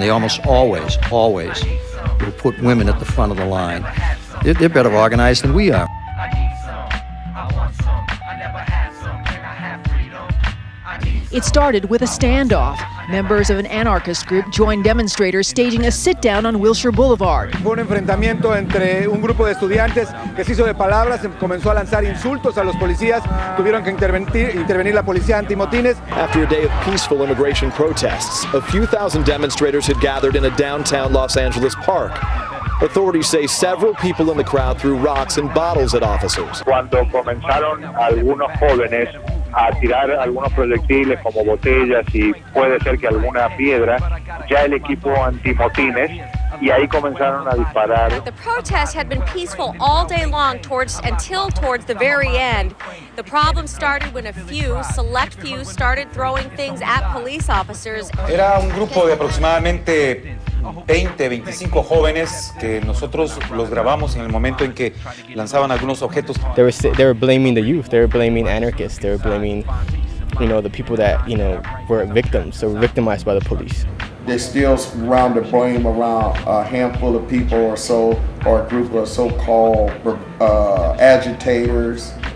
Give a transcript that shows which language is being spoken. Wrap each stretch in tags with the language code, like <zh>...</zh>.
<en>They almost always will put women at the front of the line. They're better organized than we are. It started with a standoff. Members of an anarchist group joined demonstrators staging a sit-down on Wilshire Boulevard.</en> <es>Fue un enfrentamiento entre un grupo de estudiantes que se hizo de palabras, comenzó a lanzar insultos a los policías, tuvieron que intervenir la policía antimotines.</es> <en>After a day of peaceful immigration protests, a few thousand demonstrators had gathered in a downtown Los Angeles park. Authorities say several people in the crowd threw rocks and bottles at officers.</en> <es>Cuando comenzaron algunos jóvenes a tirar algunos proyectiles como botellas y puede ser que alguna piedra, ya el equipo antimotines, y ahí comenzaron a disparar.</es> <en>The protest had been peaceful all day long until towards the very end. The problem started when a select few started throwing things at police officers.</en> <es>Era un grupo de aproximadamente 20, 25 jóvenes que nosotros los grabamos en el momento en que lanzaban algunos objetos.</es> <en>They were blaming the youth. They were blaming anarchists. They were blaming, the people that, were victims. So victimized by the police. They still round the blame around a handful of people or so, or a group of so-called agitators.</en>